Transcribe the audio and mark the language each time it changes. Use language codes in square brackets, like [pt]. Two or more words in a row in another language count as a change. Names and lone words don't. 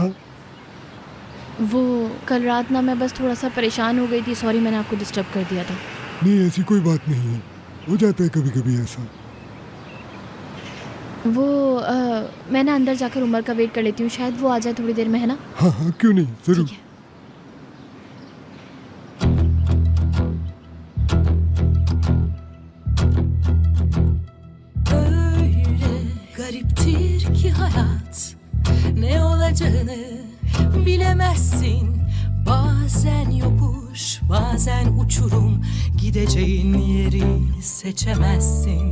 [hi] वो कल रात ना मैं बस थोड़ा सा परेशान हो गई थी, सॉरी मैंने आपको डिस्टर्ब कर दिया था। नहीं ऐसी कोई बात नहीं है, हो जाता है कभी कभी ऐसा। वो मैं ना अंदर जाकर उमर का वेट कर लेती हूँ, शायद वो आ जाए थोड़ी देर में, है ना? हाँ हाँ क्यों नहीं, जरूर। ठीक है। [tr] Gariptir ki hayat, ne olacağını bilemezsin. Bazen yokuş, bazen uçurum, gideceğin yeri seçemezsin.